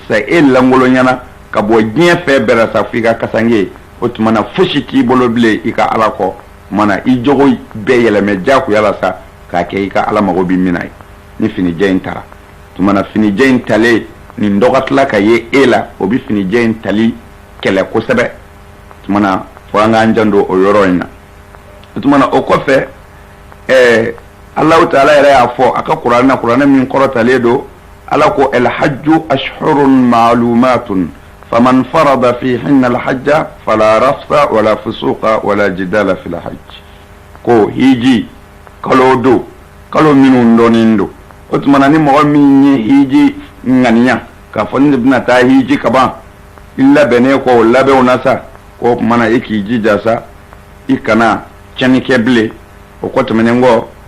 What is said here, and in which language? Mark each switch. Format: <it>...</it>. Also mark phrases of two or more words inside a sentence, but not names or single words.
<bm>sa e lankolonyana ka bɔ diɲɛ fɛn bɛɛ la sa f'i ka kasange o tuma na fosi t'i bolo bilen i ka ala kɔ mana i jogo bɛɛ yɛlɛmɛ jagoya la sa k'a kɛ i ka ala mago bɛ min na ye ni fini jɛ in tara tuma na fini jɛ in talen nin dɔgɔtila ka ye e la o bɛ fini jɛ in tali kɛlɛ kosɛbɛ tuma na fo an k'an jan don o yɔrɔ in na tuma na o kɔfɛ Allahu Ta'ala yɛrɛ y'a fɔ a ka kuranɛ min kɔrɔtalen don ala ko</bm> <ar>الحج أشهر معلومات فمن فرض فيهن الحج فلا رفث ولا فسوق ولا جدال في الحج</ar> <bm>ko hiji kalo do kalo minnu dɔnnen don o tuma na ni mɔgɔ min ye hiji ŋaniya k'a fɔ ni bɛna taa hiji ka ban i labɛnnen kɔ o labɛnw na sa ko o tuma na i k'i jija sa i kana tiɲɛni kɛ bilen o kɔ tɛmɛnen kɔ</bm>